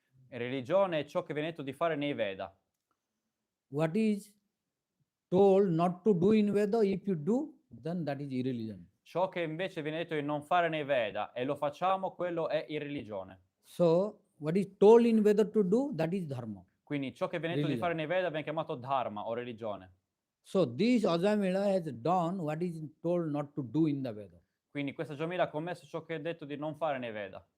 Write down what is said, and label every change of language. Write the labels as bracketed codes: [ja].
[it] Religione è ciò che viene detto di fare nei Veda. [en] What is told not to do in Veda, if you do, then that is irreligion. [it] Ciò che invece viene detto di non fare nei Veda e lo facciamo, quello è irreligione. [en] So, what is told in Veda to do, that is dharma. [it] Quindi ciò che viene detto di [en] Religion. [it] fare nei Veda viene chiamato dharma o religione. [en] So, this Ajamila has done what is told not to do in the Veda. [it] Quindi questa Jamila ha commesso ciò che è detto di non fare nei Veda.